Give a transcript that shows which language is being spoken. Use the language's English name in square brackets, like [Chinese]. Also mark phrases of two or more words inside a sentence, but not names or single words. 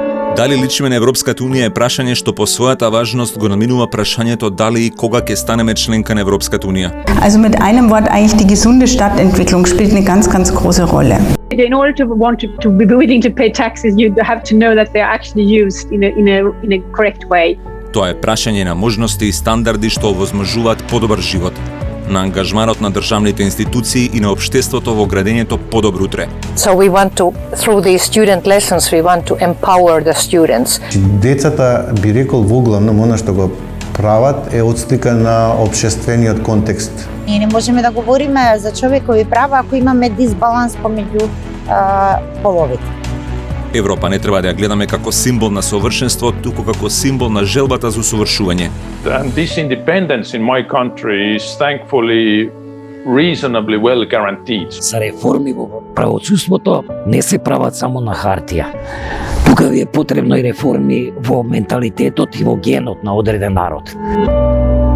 [Macedonian] Дали личиме на Европската унија е прашање што по својата важност го наминува прашањето дали и кога ќе станеме членка на Европската унија. [German] Also mit einem Wort eigentlich die gesunde Stadtentwicklung spielt eine ganz große Rolle. [English] In order to want to be willing to pay taxes, you have to know that they're actually used in a correct way. [Macedonian] Тоа е прашање на можности и стандарди што овозможуваат подобар живот, на ангажманот на државните институции и на општеството во градењето подобро утре. [English] So we want to, through these student lessons, we want to empower the students. [Macedonian] Децата, би рекол, воглавно она што го прават е отслика на општествениот контекст. Ние не можеме да говориме за човекови права ако имаме дисбаланс помеѓу половите. Европа не треба да ја гледаме како символ на совршенство, туку како символ на желбата за усовршување. [English] And this independence in my country is thankfully reasonably well guaranteed. [Macedonian] За реформи во правосудството не се прават само на хартија. Тука ви е потребно и реформи во менталитетот и во генот на одреден народ.